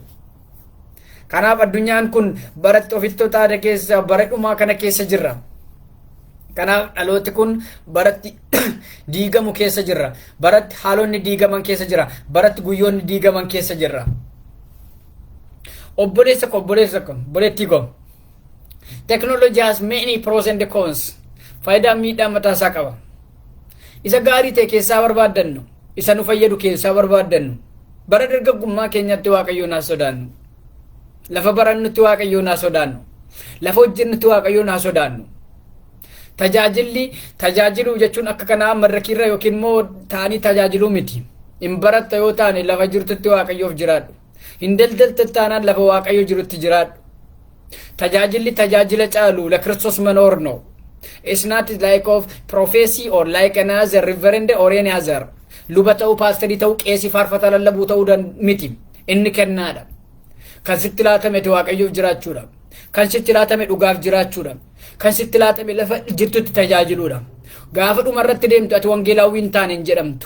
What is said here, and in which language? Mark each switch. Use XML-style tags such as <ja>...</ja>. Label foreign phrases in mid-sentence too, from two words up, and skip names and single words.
<om>Kanaaf addunyaan kun baratti ofittootaa keessa bara dhumaa kana keessa jirra. Kanaaf dhalooti kun baratti diigamu keessa jirra. Baratti haalonni diigaman keessa jira. Baratti guyyoonni diigaman keessa jirra. Obboleessa obboleettii ko.</om> <en>Technology has many pros and cons.</en> <om>Faayidaa miidhaa mataa isaa qaba. Isa gaarii ta'e keessaa barbaaddannu. Isa nu fayyadu keessaa barbaaddannu. Bara dargaggummaa keenyatti waaqayyoon haa sodaannu. Lafa barannutti waaqayyoon haa sodaannu. Lafa hojjennutti waaqayyoon haa sodaannu. Tajaajiluu jechuun akka kanaa madrakirra yookiin immoo taanii tajaajiluu miti. Hin baratta yoo taane lafa jirtutti waaqayyoof jiraadhu. Hin daldalta taanaan lafa waaqayyo jirutti jiraadhu. Tajaajilli tajaajila caalu la Kiristoos manoor no.</om> <en>It's not like of prophecy or like another reverend or any other.</en> <om>Luba ta'uu paasterii ta'uu qeesii faarfata lallabuu ta'uu miti. Inni kennaadha. Kan sitti laatame waaqayyoof jiraachuudha. Kan sitti laatame dhugaaf jiraachuudha. Kan sitti laatame lafa jirtutti tajaajiluudha. Gaafa dhumarratti deemtu ati wangeelaawwii hin taane hin jedhamtu.</om>